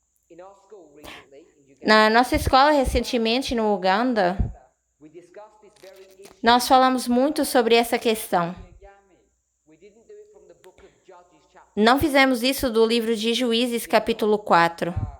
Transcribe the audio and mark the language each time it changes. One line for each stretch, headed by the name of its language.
English: in our school recently, in Uganda,
Portuguese: Na nossa escola, recentemente, no Uganda,
English: we discussed this very issue.
Portuguese: nós falamos muito sobre essa questão.
English: We didn't do it from the book of Judges chapter.
Portuguese: Não fizemos isso do livro de Juízes, capítulo 4.